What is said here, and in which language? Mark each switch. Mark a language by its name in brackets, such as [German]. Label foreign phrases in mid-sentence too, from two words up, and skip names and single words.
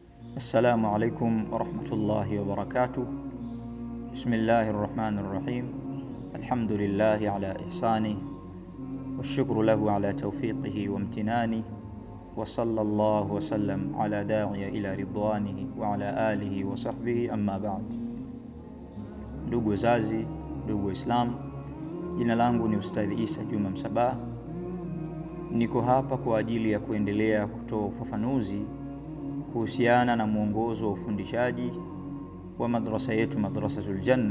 [Arabic] السلام عليكم ورحمة الله وبركاته. بسم الله الرحمن الرحيم. الحمد لله على إحسانه والشكر له على توفيقه وامتنانه، وصلى الله وسلم على داعي إلى رضوانه وعلى آله وصحبه. أما بعد. [Swahili] Ndugu zazi, ndugu Islam, jina langu ni Ustadhi Isa Juma Msabaha. Niko hapa kwa ajili ya kuendelea kutoa ufafanuzi kuhusiana na mwongozo wa ufundishaji wa madrasa yetu, Madrasatul Janna.